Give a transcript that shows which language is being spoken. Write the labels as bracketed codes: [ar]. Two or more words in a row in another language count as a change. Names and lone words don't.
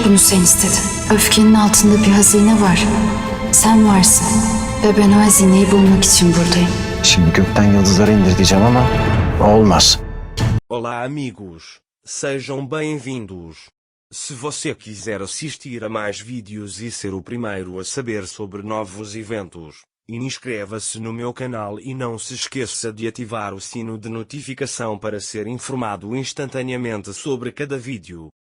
[tr] Bunu sen istedin. Öfkenin altında bir hazine var. Sen varsın ve ben o hazineyi bulmak için buradayım. Şimdi gökten yıldızları indir diyeceğim ama olmaz. [pt] Olá amigos, sejam bem-vindos. Se você quiser assistir a mais vídeos e ser o primeiro a saber sobre novos eventos, inscreva-se no meu canal e não se esqueça de ativar o sino de notificação para ser informado instantaneamente sobre cada vídeo.